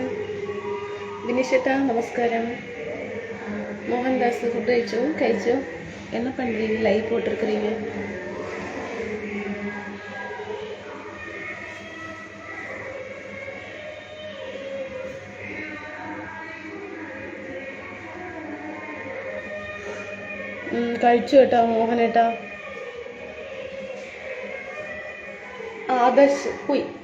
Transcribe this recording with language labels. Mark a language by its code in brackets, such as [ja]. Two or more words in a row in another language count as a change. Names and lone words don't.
[ml] ദിനേശേട്ടാ നമസ്കാരം. [ta] மோகன்தாஸ் ஃபுட்டு കഴിച്ചோ என்ன பண்ணுறீங்க? லைவ் போட்டிருக்கிறீங்க. [ml] കഴിച്ചു കേട്ടോ മോഹനേട്ടാ. ആദർശ് പോയി.